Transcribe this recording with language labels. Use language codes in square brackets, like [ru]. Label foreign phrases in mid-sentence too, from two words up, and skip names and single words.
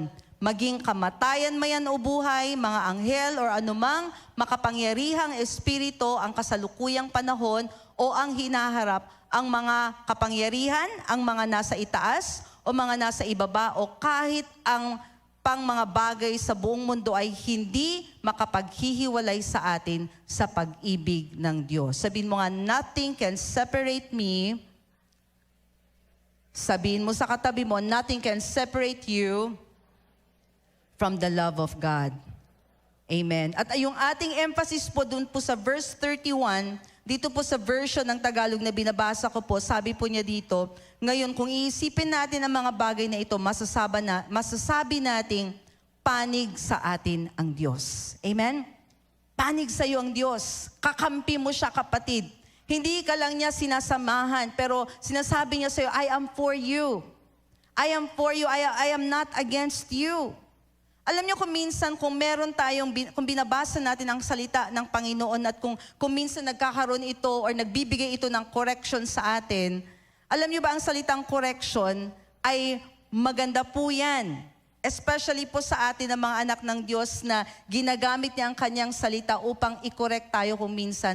[tl] Maging kamatayan mayan o buhay, mga anghel o anumang makapangyarihang espiritu ang kasalukuyang panahon o ang hinaharap, ang mga kapangyarihan, ang mga nasa itaas o mga nasa ibaba o kahit ang pang mga bagay sa buong mundo ay hindi makapaghihiwalay sa atin sa pag-ibig ng Diyos. Sabihin mo nga, [en] nothing can separate me. [tl] Sabihin mo sa katabi mo, [en] nothing can separate you from the love of God. Amen. [tl] At yung ating emphasis po dun po sa verse 31, dito po sa version ng Tagalog na binabasa ko po, sabi po niya dito, ngayon kung iisipin natin ang mga bagay na ito, masasabi nating panig sa atin ang Diyos. Amen? Panig sa iyo ang Diyos. Kakampi mo siya, kapatid. Hindi ka lang niya sinasamahan, pero sinasabi niya sa iyo, [en] I am for you. I am for you. I am not against you. [tl] Alam niyo kung minsan, kung meron tayong, kung binabasa natin ang salita ng Panginoon at kung minsan nagkakaroon ito or nagbibigay ito ng correction sa atin, alam niyo ba ang salitang correction ay maganda po yan. Especially po sa atin ng mga anak ng Diyos na ginagamit niya ang kanyang salita upang i-correct tayo kung minsan.